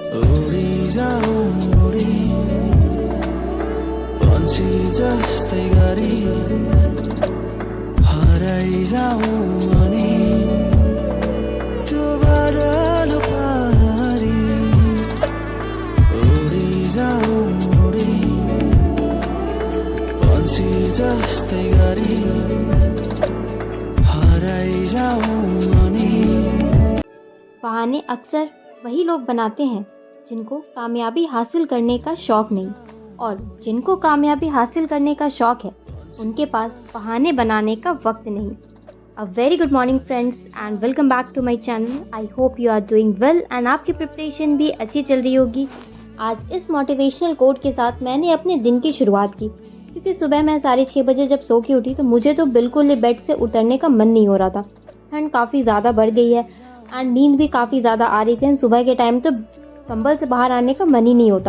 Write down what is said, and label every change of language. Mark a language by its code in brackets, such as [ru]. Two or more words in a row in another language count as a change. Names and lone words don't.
[ne] उडी जाऊ उडी पंछी जस्तै गरी हराइ जाऊ अनि त्यो बादल पारी उडी जाऊ उडी पंछी जस्तै गरी हराइ जाऊ अनि। [hi] बहाने अक्सर वही लोग बनाते हैं जिनको कामयाबी हासिल करने का शौक नहीं, और जिनको कामयाबी हासिल करने का शौक है उनके पास बहाने बनाने का वक्त नहीं। [en] A very good morning friends and welcome back to my channel. I hope you are doing well and [hi] आपकी प्रिपरेशन भी अच्छी चल रही होगी। आज इस मोटिवेशनल कोट के साथ मैंने अपने दिन की शुरुआत की, क्योंकि सुबह मैं 6:30 बजे जब सो के उठी तो मुझे तो बिल्कुल ही बेड से उतरने का मन नहीं हो रहा था। ठंड काफ़ी ज़्यादा बढ़ गई है एंड नींद भी काफ़ी ज़्यादा आ रही थी। सुबह के टाइम तो कंबल से बाहर आने का मन ही नहीं होता।